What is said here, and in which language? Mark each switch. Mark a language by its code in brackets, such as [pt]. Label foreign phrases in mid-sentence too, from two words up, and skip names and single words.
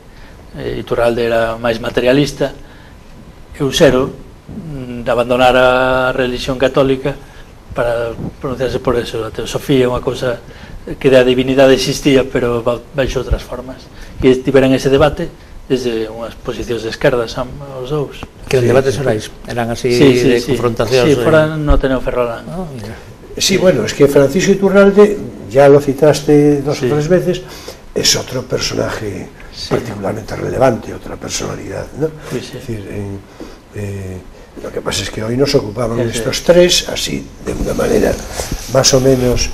[gl] Iturralde era máis materialista, e Usero abandonar a religión católica para pronunciarse por eso. A teosofía é unha cousa que da divinidade existía, pero baixo outras formas, e tiveran ese debate desde unhas posicións de esquerdas os dous. Que os debates orais eran así de confrontación. Sí, fora no Ateneo Ferrolán. [es] Sí, bueno, es que Francisco Iturralde, ya lo citaste 2 o 3 veces, es otro personaje particularmente relevante, otra personalidad, ¿no? Pues sí. Es decir, lo que pasa es que hoy nos ocupaban estos 3 así, de una manera más o menos.